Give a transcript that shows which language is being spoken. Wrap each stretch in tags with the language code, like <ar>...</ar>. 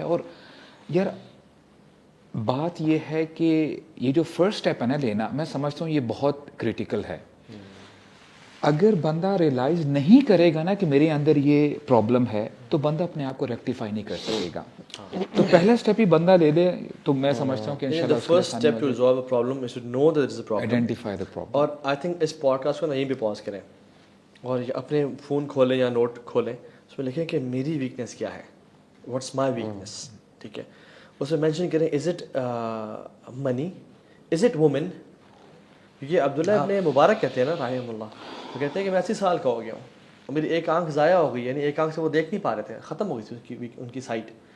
<ur>اور یار بات یہ ہے کہ یہ جو فرسٹ اسٹیپ ہے نا لینا, میں سمجھتا ہوں یہ بہت کریٹیکل ہے. اگر بندہ ریئلائز نہیں کرے گا نا کہ میرے اندر یہ پرابلم ہے تو بندہ اپنے آپ کو ریکٹیفائی نہیں کر سکے گا. تو پہلا اسٹیپ ہی بندہ لے لے تو میں سمجھتا ہوں کہ</ur> <en>The</en> <ur>انشاءاللہ</ur> <en>first step to resolve a problem is to know that there is a problem. Identify the problem.</en> <ur>اور I think اس pod cost کو نا یہیں پہ پاز کریں اور اپنے فون کھولیں یا نوٹ کھولیں, اس میں لکھیں کہ میری ویکنیس کیا ہے,</ur> <en>What's my weakness.</en> <ur>ٹھیک ہے, اس میں مینشن کریں</ur> <en>Is it money, is it woman.</en> <ur>کیونکہ عبداللہ ابن مبارک کہتے ہیں نا رحمہ اللہ, وہ کہتے ہیں کہ میں 80 سال کا ہو گیا ہوں اور میری ایک آنکھ ضائع ہو گئی, یعنی ایک آنکھ سے وہ دیکھ نہیں پا رہے تھے, ختم ہو گئی تھی ان کی سائٹ.</ur>